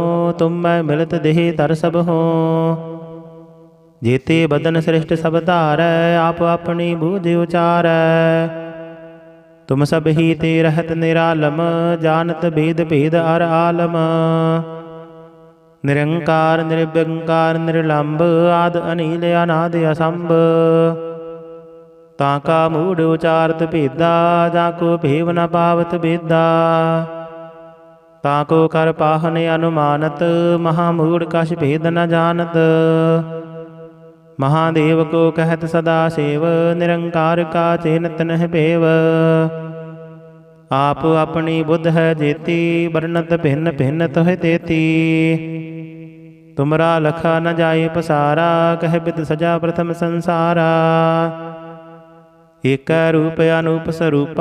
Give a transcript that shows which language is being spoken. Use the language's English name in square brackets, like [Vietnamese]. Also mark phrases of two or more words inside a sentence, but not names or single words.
[Braj] तुम मैं मिलत देह तर सब हो। जेते बदन श्रेष्ठ सब धारै। आप अपनी बूझ उचारै। तुम सब ही ते रहत निरालम। जानत भेद भेद अर आलम। निरंकार निर्विकार निर्लंब। आद अनिल अनाद असंभ। ताका मूढ़ उचारत भेदा। जाको भेव न पावत भेदा। ताको कर पाहन अनुमानत। महामूढ़ कछ भेद न जानत। महादेव को कहत सदा सेव। निरंकार का चेनत नह भेव। आप अपनी बुद्ध है जेती। वर्णत भिन्न भिन्न तोह तेती। तुमरा लखा न जाए पसारा। कह बिद सजा प्रथम संसारा। एक रूप अनूप स्वरूपा।